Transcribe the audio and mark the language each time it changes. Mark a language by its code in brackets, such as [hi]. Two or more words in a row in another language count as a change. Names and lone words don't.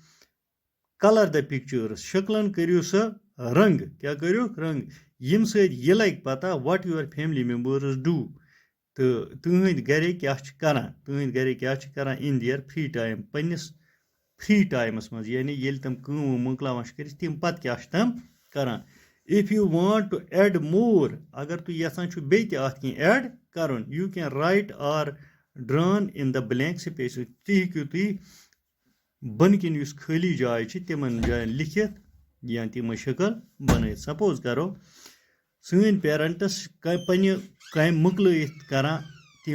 [en] colour the pictures [ks] شکلَن کٔرِو سا رنٛگ کیٛاہ کٔرِو رنٛگ ییٚمہِ سۭتۍ یہِ لَگہِ پَتہ [en] what your family members do [ks] تہٕ تٕہٕنٛدۍ گَرِکۍ کیٛاہ چھِ کَران تٕہٕنٛدۍ گَرِکۍ کیٛاہ چھِ کَران [en] in their free time [ks] پنٛنِس فرٛی ٹایمَس منٛز یعنی ییٚلہِ تِم کٲم مۄکلاوان چھِ کٔرِتھ تِم پَتہٕ کیٛاہ چھِ تِم کَران [en] if you want to add more [ks] اگر تُہۍ یَژھان چھُو بیٚیہِ تہِ اَتھ کینٛہہ ایڈ کَرُن [en] you can write or draw in the blank space [ks] تہِ ہیٚکِو تُہۍ بۄنہٕ کِنۍ یُس خٲلی جاے چھِ تِمَن جایَن لیکھِتھ یا تِمَے شکل بَنٲیِتھ سپوز کَرو سٲنۍ پیرَنٹٕس پنٛنہِ کامہِ مۄکلٲیِتھ کَران تِم